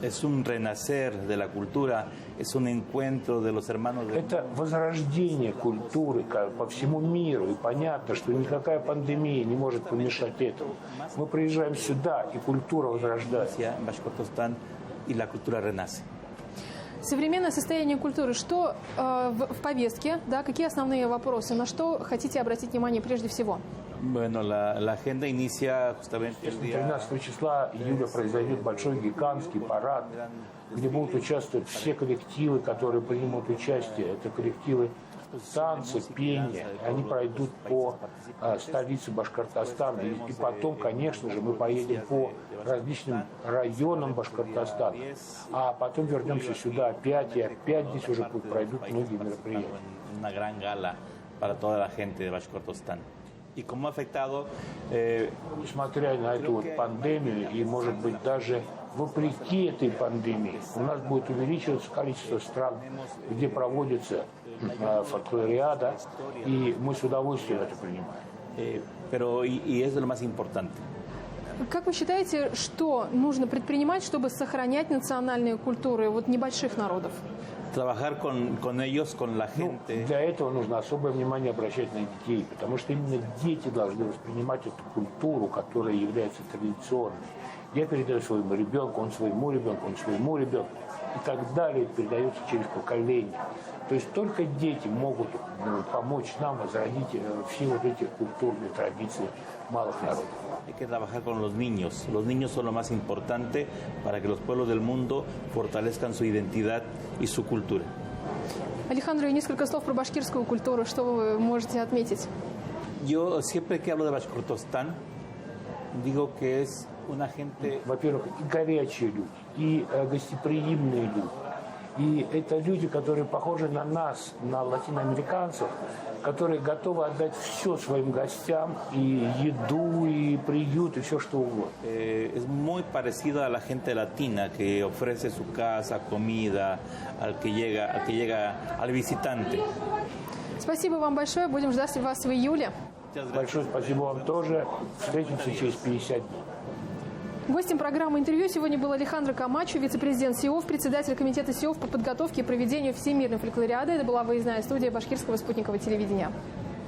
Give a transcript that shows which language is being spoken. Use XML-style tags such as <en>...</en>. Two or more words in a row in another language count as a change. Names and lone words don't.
<ru>Это возрождение культуры по всему миру, и понятно, что никакая пандемия не может помешать этому. Мы приезжаем сюда, и культура возрождается.</ru> <es>И la cultura renace.</es> <ru>Современное состояние культуры. Что в повестке? Да, какие основные вопросы? На что хотите обратить внимание прежде всего?</ru> <es>Bueno, la agenda inicia justamente</es> <ru>13 числа июля произойдет большой гигантский парад, где будут участвовать все коллективы, которые примут участие. Это коллективы танцы, пения. Они пройдут по столице Башкортостана. И потом, конечно же, мы поедем по различным районам Башкортостана. А потом вернемся сюда опять, и опять здесь уже пройдут многие мероприятия.</ru> <es>Una gran gala para toda la gente de Bashkortostan. Y cómo ha afectado,</es> <ru>несмотря на эту вот пандемию, и, может быть, даже вопреки этой пандемии, у нас будет увеличиваться количество стран, где проводится фольклориада, и мы с удовольствием это принимаем.</ru> <es>Pero y es lo más importante.</es> <ru>Как вы считаете, что нужно предпринимать, чтобы сохранять национальные культуры вот небольших народов?</ru> <es>Trabajar con ellos, con la gente.</es> <ru>Для этого нужно особое внимание обращать на детей, потому что именно дети должны воспринимать эту культуру, которая является традиционной. Я передаю своему ребенку, он своему ребенку, и так далее, это передается через поколение. То есть только дети могут помочь нам возродить все вот эти культурные традиции малых народов.</ru> <es>Hay que trabajar con los niños. Los niños son lo más importante para que los pueblos del mundo fortalezcan su identidad y su cultura.</es> <ru>Алехандро, несколько слов про башкирскую культуру. Что вы можете отметить?</ru> <es>Yo siempre que hablo de Bashkortostan digo que es una gente.</es> <ru>Во-первых, и горячие люди, и гостеприимные люди. И это люди, которые похожи на нас, на латиноамериканцев, которые готовы отдать все своим гостям, и еду, и приют, и все что угодно.</ru> <es>Es muy parecida a la gente latina que ofrece su casa, comida al que llega al visitante.</es> <ru>Спасибо вам большое. Будем ждать вас в июле. Большое спасибо вам тоже. Встретимся через 50 дней. Гостем программы «Интервью» сегодня был Алехандро Камачо, вице-президент СИОФ, председатель комитета СИОФ по подготовке и проведению Всемирной фольклориады. Это была выездная студия Башкирского спутникового телевидения.</ru>